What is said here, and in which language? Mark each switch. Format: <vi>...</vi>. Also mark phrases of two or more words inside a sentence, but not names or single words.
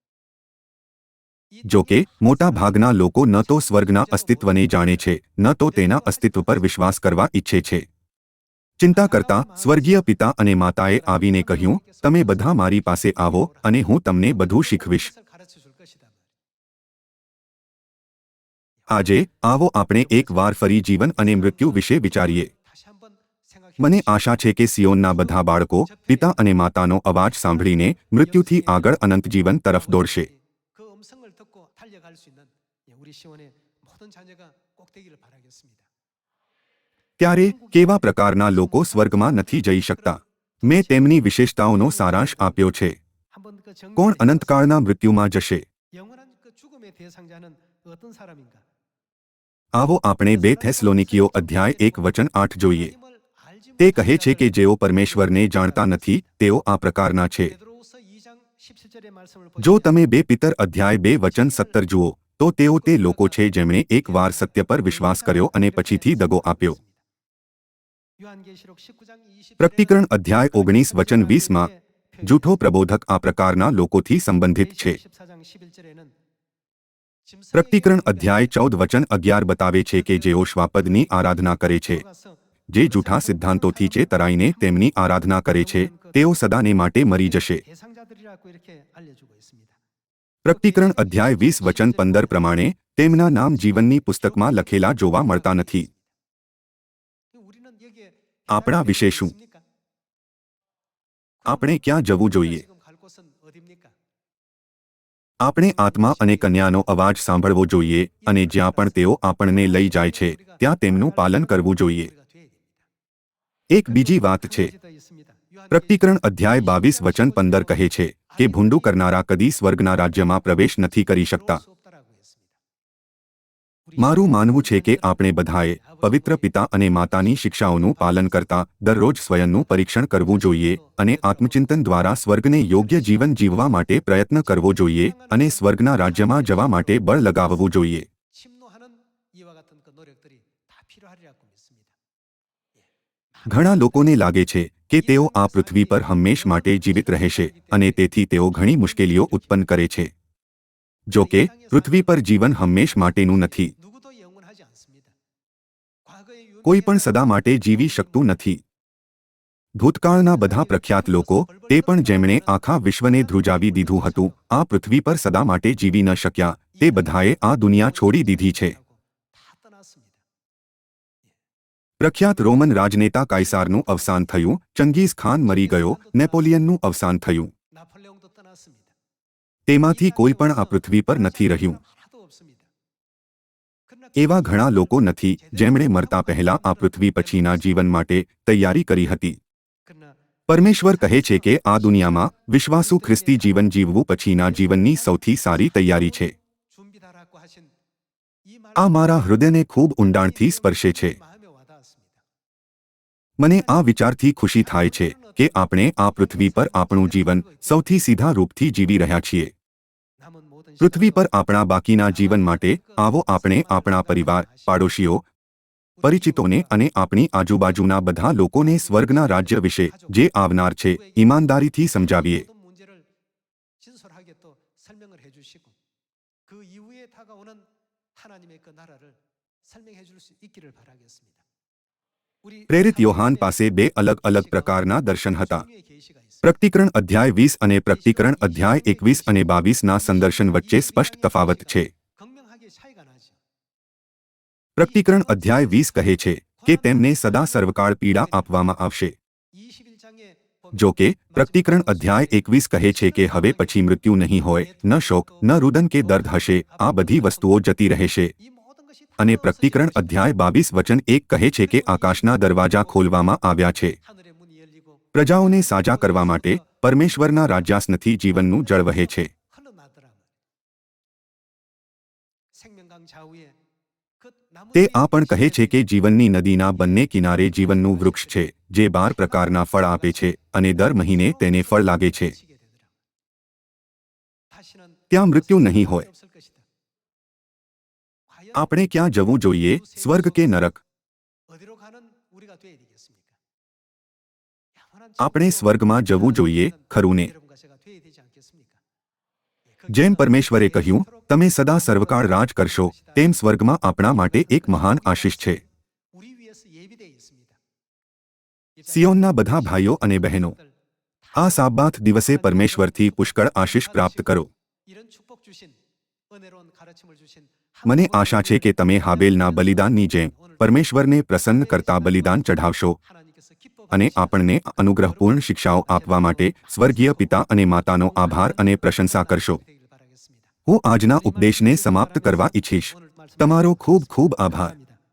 <gu>જો કે મોટા ભાગના લોકો ન તો સ્વર્ગના અસ્તિત્વને જાણે છે ન તો તેના અસ્તિત્વ પર વિશ્વાસ કરવા ઈચ્છે છે. ચિંતા કરતા સ્વર્ગીય પિતા અને માતાએ આવીને કહ્યું, તમે બધા મારી પાસે આવો અને હું તમને બધું શીખવીશ.</gu> <ko>그것을 가르쳐 줄 것이다.</ko> <gu>આજે આવો આપણે એક વાર ફરી જીવન અને મૃત્યુ વિશે વિચારીએ.</gu> <ko>다시 한번 생각해</ko> <gu>મને આશા છે કે સિયોનના બધા બાળકો પિતા અને માતાનો અવાજ સાંભળીને મૃત્યુથી આગળ અનંત જીવન તરફ દોડશે.</gu> <ko>그 음성을 듣고 달려갈 수 있는 우리 시온의 모든 자녀가 꼭 되기를 바라겠습니다.</ko> <gu>ત્યારે કેવા પ્રકારના લોકો સ્વર્ગમાં નથી જઈ શકતા? મેં તેમની વિશેષતાઓનો સારાંશ આપ્યો છે.</gu> <ko>한번 그</ko> <gu>કોણ</gu> <ko>정리해</ko> <gu>અનંતકાળના મૃત્યુમાં જશે?</gu> <ko>영원한 그 죽음의 대상자는 어떤 사람인가?</ko> <gu>આવો આપણે 2 થેસલોનિકીઓ અધ્યાય 1 વચન 8 જોઈએ.</gu> <ko>하나님을 알지</ko> <gu>તે</gu> <ko>못하는</ko> <gu>કહે છે કે</gu> <ko>자들은</ko> <gu>જેઓ પરમેશ્વરને જાણતા નથી તેઓ આ પ્રકારના છે.</gu> <ko>베드로후서 2장 17절의 말씀을</ko> <gu>જો</gu> <ko>보시면</ko> <gu>તમે 2 પિતર અધ્યાય 2 વચન 17 જુઓ તો તેઓ તે લોકો છે જેમણે એકવાર સત્ય પર વિશ્વાસ કર્યો અને પછીથી દગો આપ્યો.</gu> <ko>요한계시록 19장 20절에는</ko> <gu>પ્રકટીકરણ અધ્યાય 19 વચન 20 માં જૂઠો પ્રબોધક આ પ્રકારના લોકોથી સંબંધિત છે.</gu> <ko>14장 11절에는</ko> <gu>પ્રકટીકરણ અધ્યાય 14 વચન 11 બતાવે છે કે જેઓ શ્વાપદની આરાધના કરે છે, જે જૂઠા સિદ્ધાંતોથી ચેતરાઈને તેમની આરાધના કરે છે, તેઓ સદાને માટે મરી જશે.</gu> <ko>대상자들이라고 이렇게 알려주고 있습니다.</ko> <gu>પ્રકટીકરણ અધ્યાય 20 વચન 15 પ્રમાણે તેમના નામ જીવનની પુસ્તકમાં લખેલા જોવા મળતા નથી.</gu> <ko>우리는 여기에</ko> <gu>આપણા વિશે શું?</gu> <ko>있습니까?</ko> <gu>આપણે ક્યાં જવું જોઈએ?</gu> <ko>지금 갈 곳은 어디입니까?</ko> <gu>આપણે આત્મા અને કન્યાનો અવાજ સાંભળવો જોઈએ અને જ્યાં પણ તેઓ આપણને લઈ જાય છે ત્યાં તેમનું પાલન કરવું જોઈએ.</gu> <ko>우리가 돼야 됩니다.</ko> <gu>એક બીજી વાત છે.</gu> <ko>더 있습니다.</ko> <gu>પ્રકટીકરણ અધ્યાય 22 વચન 15 કહે છે કે ભૂંડું કરનારા કદી સ્વર્ગના રાજ્યમાં પ્રવેશ નથી કરી શકતા.</gu> <ko>수 없다라고 했습니다.</ko> <gu>મારું માનવું છે કે આપણે બધાએ પવિત્ર પિતા અને માતાની શિક્ષાઓનું પાલન કરતા દરરોજ સ્વયંનું પરીક્ષણ કરવું જોઈએ અને આત્મચિંતન દ્વારા સ્વર્ગને યોગ્ય જીવન જીવવા માટે પ્રયત્ન કરવો જોઈએ અને સ્વર્ગના રાજ્યમાં જવા માટે બળ લગાવવું જોઈએ.</gu> <ko>침노하는 이와 같은 그 노력들이 다 필요하리라고 믿습니다.</ko> <gu>ઘણા લોકોને લાગે છે કે તેઓ આ પૃથ્વી પર હંમેશ માટે જીવિત રહેશે અને તેથી તેઓ ઘણી મુશ્કેલીઓ ઉત્પન્ન કરે છે. જો કે પૃથ્વી પર જીવન હંમેશ માટેનું નથી.</gu> <ko>누구도 영원하지 않습니다. 과거의</ko> <gu>કોઈ પણ સદા માટે જીવી શકતું નથી. ભૂતકાળના બધા પ્રખ્યાત લોકો તે પણ જેમણે આખા વિશ્વને ધ્રુજાવી દીધું હતું આ પૃથ્વી પર સદા માટે જીવી ન શક્યા તે બધાએ આ દુનિયા છોડી દીધી છે</gu> <ko>다 떠났습니다.</ko> <gu>પ્રખ્યાત રોમન રાજનેતા કાયસારનું અવસાન થયું ચંગીઝ ખાન મરી ગયો નેપોલિયનનું અવસાન થયું</gu> <ko>나폴레옹도 떠났습니다.</ko> <gu>તેમાંથી કોઈ પણ આ પૃથ્વી પર નથી રહ્યું</gu> <ko>하나도 없습니다. 그러나</ko> <gu>એવા ઘણા લોકો નથી જેમણે મરતા પહેલા આ પૃથ્વી પછીના જીવન માટે તૈયારી કરી હતી</gu> <ko>그러나</ko> <gu>પરમેશ્વર કહે છે કે આ દુનિયામાં વિશ્વાસુ ખ્રિસ્તી જીવન જીવવું પછીના જીવનની સૌથી સારી તૈયારી છે</gu> <ko>준비다라고 하신 이</ko> <gu>આ મારા હૃદયને ખૂબ ઊંડાણથી સ્પર્શે છે</gu> <ko>마음에 와닿았습니다.</ko> <gu>મને આ વિચારથી ખુશી થાય છે કે આપણે આ પૃથ્વી પર આપણું જીવન સૌથી સીધા રૂપથી જીવી રહ્યા છીએ</gu> <ko>남은 모든</ko> <gu>પૃથ્વી પર</gu> <ko>시간도</ko> <gu>આપણા બાકીના જીવન માટે આવો આપણે આપણા પરિવાર પાડોશીઓ પરિચિતોને અને આપણી આજુબાજુના બધા લોકોને સ્વર્ગના રાજ્ય વિશે જે આવનાર છે ઈમાનદારીથી સમજાવીએ</gu> <ko>모든 문제를 진솔하게 또 설명을 해주시고 그 이후에 다가오는 하나님의 그 나라를 설명해 줄 수 있기를 바라겠습니다. 우리</ko> <gu>પ્રેરિત યોહાન પાસે બે અલગ અલગ પ્રકારના દર્શન હતા</gu> <ko>성령의 계시가 있습니다.</ko> <gu>પ્રકટીકરણ અધ્યાય 20 અને પ્રકટીકરણ અધ્યાય 21 અને 22ના સંદર્શન વચ્ચે સ્પષ્ટ તફાવત છે</gu> <ko>극명하게 차이가 나죠.</ko> <gu>પ્રકટીકરણ અધ્યાય 20 કહે છે કે તેમને સદા સર્વકાળ પીડા આપવામાં આવશે</gu> <ko>21장에</ko> <gu>જો કે પ્રકટીકરણ અધ્યાય 21 કહે છે કે હવે પછી મૃત્યુ નહીં હોય ન શોક ન રુદન કે દર્દ હશે આ બધી વસ્તુઓ જતી રહેશે</gu> <ko>이 모든 것이 다</ko> <gu>અને</gu> <ko>없어지고</ko> <gu>પ્રકટીકરણ અધ્યાય 22 વચન 1 કહે છે કે આકાશના દરવાજા ખોલવામાં આવ્યા છે</gu> <ko>하늘의 문이 열리고</ko> <gu>પ્રજાઓને સાજા કરવા માટે પરમેશ્વરના રાજ્યાસનથી જીવનનું જળ વહે છે</gu> <ko>흘러나더라. 생명강 좌우에 그 나무</ko> <gu>તે આ પણ કહે છે કે જીવનની નદીના બંને કિનારે જીવનનું વૃક્ષ છે જે 12 પ્રકારના ફળ આપે છે અને દર મહિને તેને ફળ લાગે છે</gu> <ko>치게 되더라. 다시는</ko> <gu>ત્યાં મૃત્યુ નહીં હોય</gu> <ko>없을 것이다. 과연</ko> <gu>આપણે ક્યાં જવું જોઈએ સ્વર્ગ કે નરક</gu> <ko>어디로 가는 우리가 되어야 되겠습니까? 영원한</ko> <gu>આપણે</gu> <ko>천국으로</ko> <gu>સ્વર્ગમાં જવું જોઈએ ખરું ને</gu> <ko>여러분과 제가 되어야 되지 않겠습니까?</ko> <gu>જેમ પરમેશ્વરે કહ્યું તમે સદા સર્વકાળ રાજ કરશો તેમ સ્વર્ગમાં આપણા માટે એક મહાન આશીષ છે</gu> <ko>우리 위해서 예비되어 있습니다.</ko> <gu>સિયોનના બધા ભાઈઓ અને બહેનો આ સાબાથ દિવસે પરમેશ્વરથી પુષ્કળ આશીષ પ્રાપ્ત કરો</gu> <ko>이런 축복 주신 은혜로운 가르침을 주신</ko> <gu>મને આશા છે કે તમે હાબેલના બલિદાનની જેમ પરમેશ્વરને પ્રસન્ન કરતા બલિદાન ચઢાવશો</gu> <ko>하나님께서</ko> <gu>અને</gu> <ko>기뻐하시는</ko> <gu>આપણને અનુગ્રહપૂર્ણ શિક્ષાઓ આપવા માટે સ્વર્ગીય પિતા અને માતાનો આભાર અને પ્રશંસા કરશો</gu> <ko>되기를 바라겠습니다.</ko> <gu>હું આજના ઉપદેશને સમાપ્ત કરવા ઈચ્છીશ</gu> <ko>오늘 말씀</ko> <gu>તમારો ખૂબ ખૂબ આભાર</gu> <ko>감사합니다.</ko>